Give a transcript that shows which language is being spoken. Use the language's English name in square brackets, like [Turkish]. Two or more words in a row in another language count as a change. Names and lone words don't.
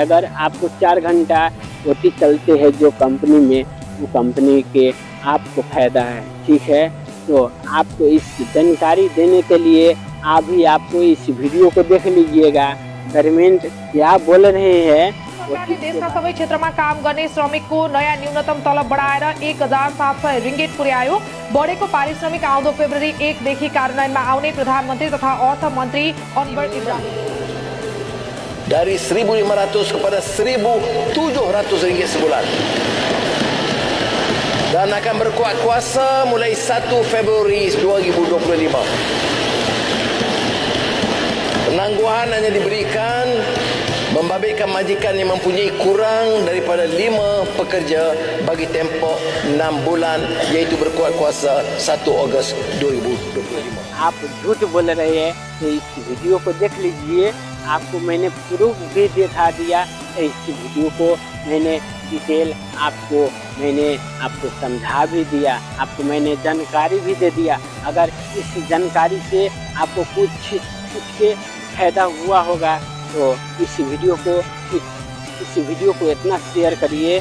[Hindi] अगर आपको 4 घंटा ओटी चलते हैं जो कंपनी में, वो कंपनी के आपको फायदा है, ठीक है। तो आपको इस जानकारी देने के लिए अभी आपको इस वीडियो को देख लीजिएगा। गवर्नमेंट क्या बोल रहे हैं। [Nepali] सरकारले देशका सबै क्षेत्रमा काम गर्ने श्रमिकको नयाँ न्यूनतम तलब बढाएर 1700 रिङ्गिट पुर्यायो। बढेको पारिश्रमिक आउँदो फेब्रुअरी 1 देखि कार्यान्वयनमा आउने प्रधानमन्त्री तथा अर्थमन्त्री अनवर इब्राहिम। [Malay] Dari 1.500 kepada 1.700 ringgit sebulan. Dan akan berkuat kuasa mulai 1 Februari 2025. Penangguhan hanya diberikan membabitkan majikan yang mempunyai kurang daripada 5 pekerja bagi tempoh 6 bulan, iaitu berkuat kuasa 1 Ogos 2025. [Hindi] आप झूठ बोल रहे हैं तो इस वीडियो को देख लीजिए। आपको मैंने प्रूफ भी दिखा दिया। इस वीडियो को मैंने डिटेल आपको समझा भी दिया, आपको मैंने जानकारी भी दे दिया। अगर इस जानकारी से आपको कुछ के फायदा हुआ होगा तो इस वीडियो को इतना शेयर करिए।